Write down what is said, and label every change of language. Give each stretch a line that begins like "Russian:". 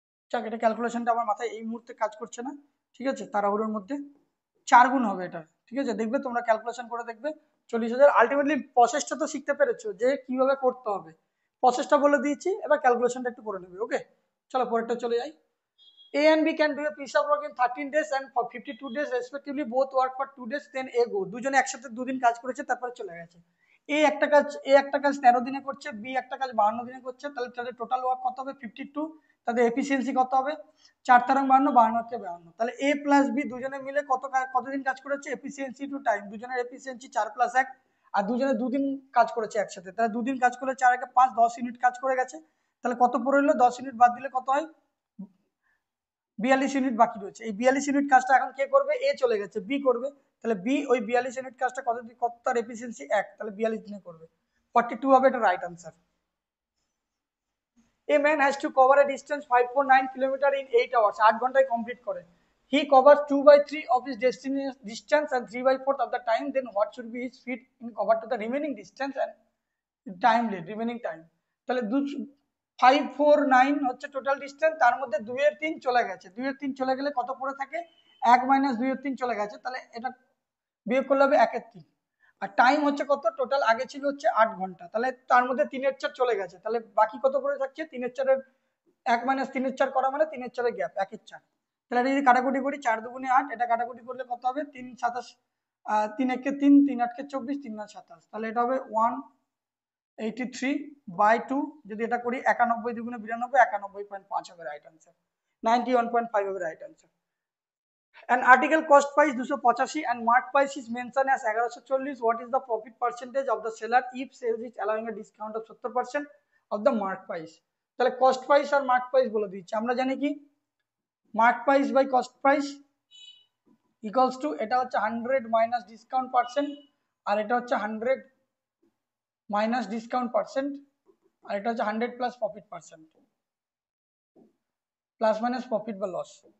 Bangla: যাক, এটা ক্যালকুলেশনটা আমার মাথায় এই মুহূর্তে কাজ করছে না, ঠিক আছে, তাড়াহুড়োর মধ্যে 4 গুণ হবে এটা, ঠিক আছে, দেখবে তোমরা ক্যালকুলেশন করে দেখবে 40,000। আলটিমেটলি প্রসেসটা তো শিখতে পেরেছো যে কিভাবে করতে হবে, প্রসেসটা বলে দিয়েছি, এবার ক্যালকুলেশনটা একটু করে নেবে। ওকে, চলো পরেরটা চলে যাই।
English: A and B can do a piece of work in 13 days and for 52 days respectively, both work for 2 days, then A go,
Bangla: দুজনে একসাথে দুদিন কাজ করেছে তারপরে চলে গেছে। এ একটা কাজ 13 দিনে করছে, বি একটা কাজ 52 দিনে করছে, তাহলে তাদের টোটাল ওয়ার্ক কত হবে, 52, তাদের এফিসিয়েন্সি কত হবে, 4×52, 52, তাহলে এ প্লাস বি দুজনে মিলে কতদিন কাজ করেছে, এফিসিয়েন্সি টু টাইম, দুজনের এফিসিয়েন্সি 4+1, আর দুজনে দুদিন কাজ করেছে একসাথে, তাহলে দুদিন কাজ করলে 4 × 5, 10 ইউনিট কাজ করে গেছে, তাহলে কত পড়ে হলো, 10 ইউনিট বাদ দিলে কত হয়, 42 ইউনিট বাকি রয়েছে। এই 42 ইউনিট কাজটা এখন কে করবে? এ চলে গেছে, বি করবে। তাহলে বি ওই 42 ইউনিট কাজটা কত তার এফিসিয়েন্সি 1, তাহলে 42 দিনে করবে। 42 হবে এটা right answer.
English: A man has to cover a distance 5.9 kilometer in 8 hours.
Bangla: 8 ঘন্টায় কমপ্লিট করে।
English: He covers 2/3 of his destination distance and 3/4 of the time. Then what should be his speed in cover to the remaining distance and time remaining time?
Bangla: তাহলে 549 হচ্ছে total distance, তার মধ্যে 2/3 চলে গেছে। 2/3 চলে গেলে কত পড়ে থাকে? 1 - 2/3 চলে গেছে, তাহলে এটা বিয়োগ করলে হবে 1/3। আর টাইম হচ্ছে কত? টোটাল আগে ছিল হচ্ছে 8 ঘন্টা, তাহলে তার মধ্যে 3/4 চলে গেছে, তাহলে বাকি কত পড়ে থাকছে? 3/4 1 - 3/4 করা মানে 3/4 গ্যাপ 1/4। তাহলে এটা যদি কাটাকুটি করি 4 দুগুণে 8, এটা কাটাকুটি করলে কত হবে? 3 × 27 3 × 1 = 3, 3 × 8 = 24, 3 × 9 = 27, তাহলে এটা হবে 183/2। যদি এটা করি 91 দুগুণে 92, 91.5 হবে রাইট আনসার। 91.5 হবে right answer.
English: An article cost price 285 and mark price is mentioned as 1140. What is the profit percentage of the seller if sales is allowing a discount of 70% of the mark price?
Bangla: তাহলে cost price আর mark price বলে দিচ্ছি। আমরা জানি কি mark price by cost price equals to, এটা হচ্ছে 100 minus discount percent, আর এটা হচ্ছে 100 মাইনাস ডিসকাউন্ট পার্সেন্ট, আর এটা হচ্ছে 100 plus profit percent, plus minus profit বা লস।